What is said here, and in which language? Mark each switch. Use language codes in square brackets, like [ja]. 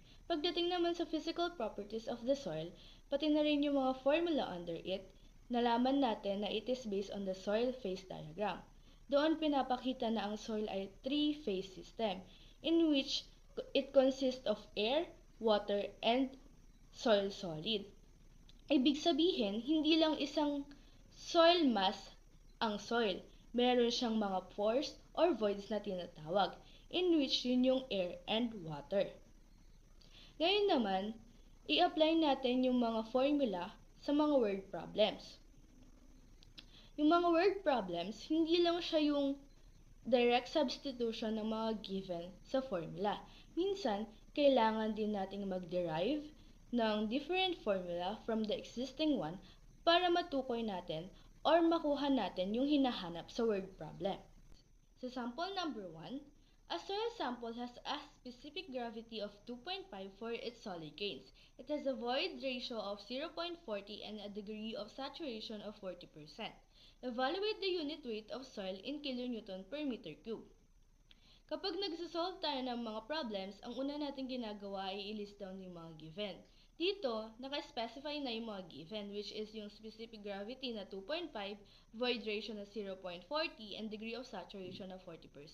[tl] Pagdating naman sa [en] physical properties of the soil, [tl] pati na rin yung mga [en] formula under it, [tl] nalaman natin na [en] it is based on the soil phase diagram. [tl] Doon pinapakita na ang [en] soil ay three-phase system in which it consists of air, water, and soil solid. [tl] Ibig sabihin, hindi lang isang soil mass ang soil. Meron siyang mga [en] pores or voids [tl] na tinatawag, [en] in which [tl] yun yung [en] air and water. [tl] Ngayon naman, i-apply natin yung mga formula sa mga word problems. Yung mga word problems, hindi lang siya yung direct substitution ng mga given sa formula. Minsan, kailangan din nating mag-derive ng [en] different formula from the existing one [tl] para matukoy natin or makuha natin yung hinahanap sa word problem. [en] Sa sample number 1, a soil sample has a specific gravity of 2.5 for its solid grains. It has a void ratio of 0.40 and a degree of saturation of 40%. Evaluate the unit weight of soil in kilonewton per meter cube. [tl] Kapag nagsasolve tayo ng mga problems, ang una natin ginagawa ay i-list down yung mga given. Dito, naka-specify na yung mga given, which is yung specific gravity na 2.5, void ratio na 0.40, and degree of saturation na 40%.